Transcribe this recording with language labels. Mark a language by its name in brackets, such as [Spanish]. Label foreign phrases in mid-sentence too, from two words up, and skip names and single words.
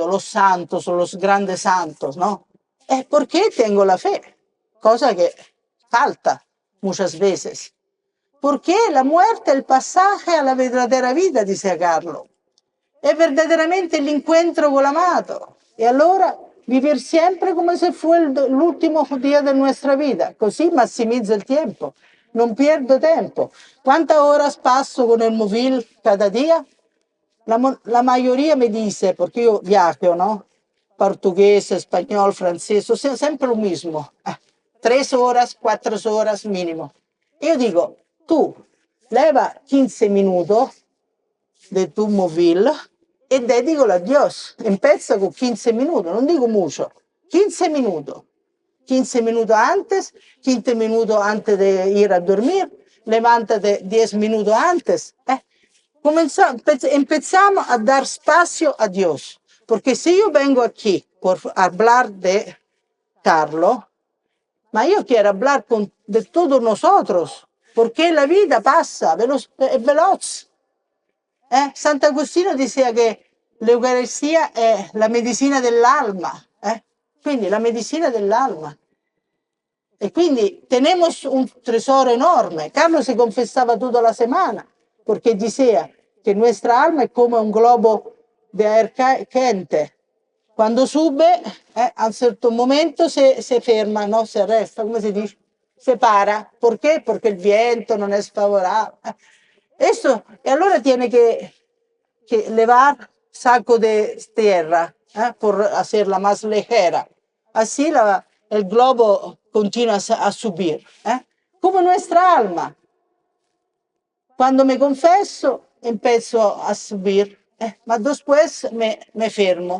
[Spanish] Los santos o los grandes santos, ¿no? Es porque tengo la fe, cosa que falta muchas veces. Porque la muerte es el pasaje a la verdadera vida, dice Carlo. Es verdaderamente el encuentro con el amado. Y allora vivir siempre como si fuera el último día de nuestra vida. [Italian] Così massimizzo il tempo. Non pierdo tempo. [Spanish] ¿Cuántas horas paso con el móvil cada día? La mayoría me dice, porque yo viajo, ¿no? Portugués, español, francés, siempre lo mismo. 3 horas, 4 horas mínimo. Yo digo, tú, leva 15 minutos de tu móvil e dedicalo a Dios. Empieza con 15 minutos, [Italian] non dico [Spanish] mucho, 15 minutos. 15 minutos antes, 15 minutos antes de ir a dormir, levántate 10 minutos antes. Empezamos a dar espacio a Dios. Porque si yo vengo aquí por hablar de Carlo, ma yo quiero hablar de todos nosotros, porque la vida pasa, es veloz. [Italian] Sant'Agostino diceva che l'Eucaristia è la medicina dell'alma, quindi la medicina dell'alma. E quindi [Spanish] tenemos un tesoro enorme. Carlos se confesaba toda la semana, porque decía que nuestra alma es como un globo de aire quente. Cuando sube, [Italian] a un certo momento se ferma, [Spanish] no se resta, [Italian] come si dice? [Spanish] Se para. ¿Por qué? Porque el viento [Italian] non è [Spanish] favorable. Esto, y allora tiene que levar saco de tierra por hacerla más ligera. Así el globo continúa a subir. Como nuestra alma. Cuando me confeso, empiezo a subir, ma después me fermo.